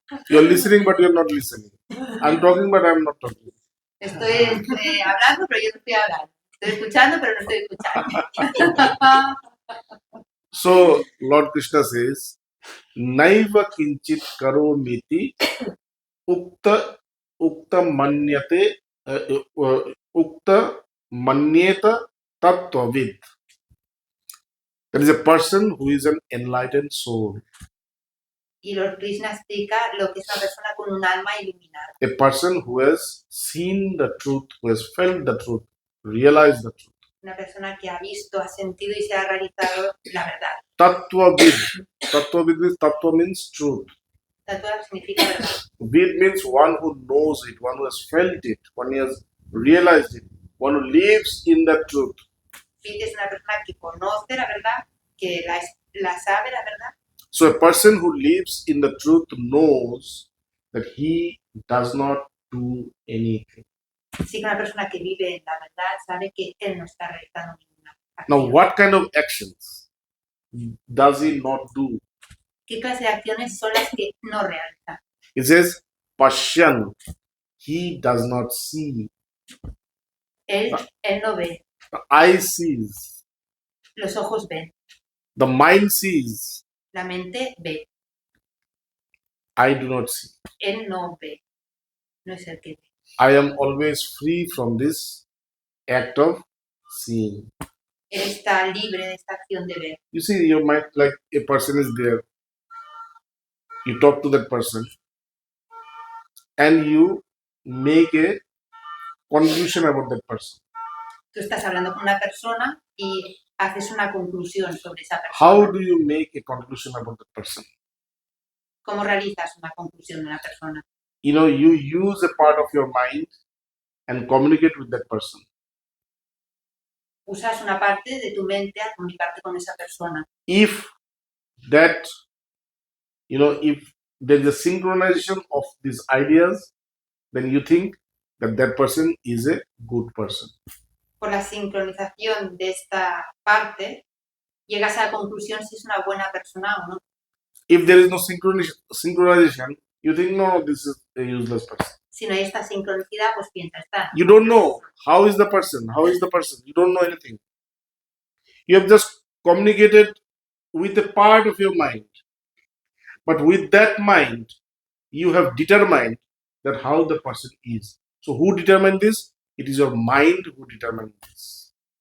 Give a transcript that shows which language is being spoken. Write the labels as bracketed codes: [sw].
[en] You're listening, but you're not listening. I'm talking, but I'm not talking. [es] Estoy hablando, pero yo no estoy hablando. Estoy escuchando, pero no estoy escuchando. [en] So, Lord Krishna says, [sa] Naiva kinchit karo miti ukta manyate ukta manyeta tattvavid. [en] That is a person who is an enlightened soul. [es] Y Lord Krishna explica lo que es una persona con un alma iluminada. [en] A person who has seen the truth, who has felt the truth, realized the truth. [es] Una persona que ha visto, ha sentido y se ha realizado la verdad. [en] Tattvavid. Tattva means truth. [es] Tattva significa verdad. [en] Vid means one who knows it, one who has felt it, one who has realized it, one who lives in that truth. [es] Vid es una persona que conoce la verdad, que la sabe la verdad. [en] So a person who lives in the truth knows that he does not do anything. [es] Sí, que una persona que vive en la verdad sabe que él no está realizando ninguna acción. [en] Now, what kind of actions does he not do? [es] ¿Qué clase de acciones son las que no realiza? [en] It says, Pashyan, he does not see. [es] Él no ve, [en] the eye sees, [es] los ojos ven, [en] the mind sees, [es] la mente ve, [en] I do not see. [es] él no ve, no es el que ve. [en] I am always free from this act of seeing. [es] Él está libre de esta acción de ver. [en] You see, your mind, like a person is there, you talk to that person, and you make a conclusion about that person. [es] Tú estás hablando con una persona y haces una conclusión sobre esa [en] How [es] persona. [en] do you make a conclusion about that person? [es] ¿Cómo realizas una conclusión de una persona? [en] You know, you use a part of your mind and communicate with that person. [es] Usas una parte de tu mente a comunicarte con esa persona. [en] If that, you know, if there is a synchronization of these ideas, then you think that that person is a good person. [es] Por la sincronización de esta parte, llegas a la conclusión si es una buena persona o no. [en] If there is no synchronization, you think, no, this is a useless person. [es] Si no hay esta sincronicidad, pues piensa, está. [en] You don't know how is the person, you don't know anything. You have just communicated with a part of your mind, but with that mind, you have determined that how the person is. So who determined this? It is your mind who determined this.